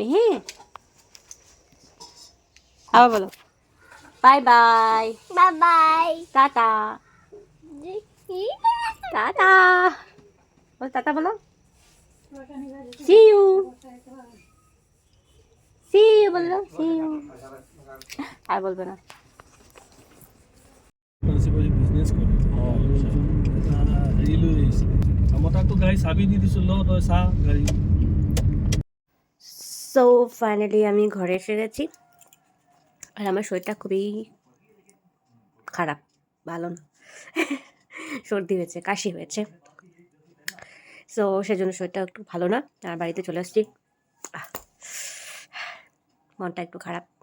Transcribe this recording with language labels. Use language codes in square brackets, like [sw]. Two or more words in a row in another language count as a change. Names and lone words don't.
[bn] হ্যাঁ, আবার বলো বাই বাই, বাই বাই, টাটা, টাটা, বলো টাটা, বলো [en] see you, see you, [bn] বললো [en] see you, [bn] আর বলবে না। [as] বিজনেছ কৰি হেৰি লৈ আহিছিলে, আমাৰ তাকতো গাড়ী চাবি দি দিছোঁ, ল তই চা গাড়ী। [bn] সো ফাইনালি আমি ঘরে এসে গেছি, আর আমার শরীরটা খুবই খারাপ, ভালো না। সর্দি হয়েছে, কাশি হয়েছে, সো সেজন্য শরীরটা একটু ভালো না। আর বাড়িতে চলে আসছি, মনটা একটু খারাপ।